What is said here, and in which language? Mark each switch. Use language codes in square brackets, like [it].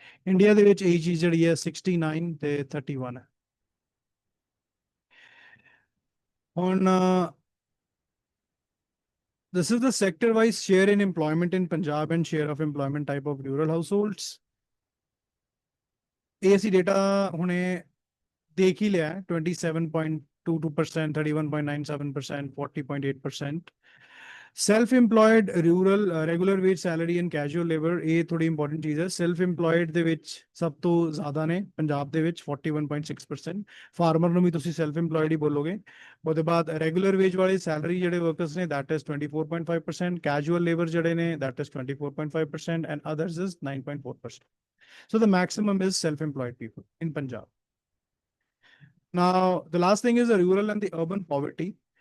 [en] India the which age is jari 69 to 31. On this is the sector-wise share in employment in Punjab and share of employment type of rural households. [pa] ASC data ਹੁਣੇ ਦੇਖ ਹੀ ਲਿਆ 27.22%, 31.97%, 40.8%. [en] Self-employed rural regular wage salary and casual labor [pa] ਇਹ ਥੋੜੀ important ਚੀਜ਼ ਹੈ. Self-employed ਦੇ ਵਿੱਚ ਸਭ ਤੋਂ ਜ਼ਿਆਦਾ ਨੇ ਪੰਜਾਬ ਦੇ ਵਿੱਚ 41.6%. ਫਾਰਮਰ ਨੂੰ ਵੀ ਤੁਸੀਂ self-employed ਹੀ ਬੋਲੋਗੇ. ਉਹਦੇ ਬਾਅਦ regular wage ਵਾਲੇ salary ਜਿਹੜੇ workers ਨੇ [en] that is 24.5%, [pa] casual labor ਜਿਹੜੇ ਨੇ that is 24.5% and others is 9.4%. [en] So the maximum is self-employed people in Punjab. Now the last thing is the rural and the urban poverty.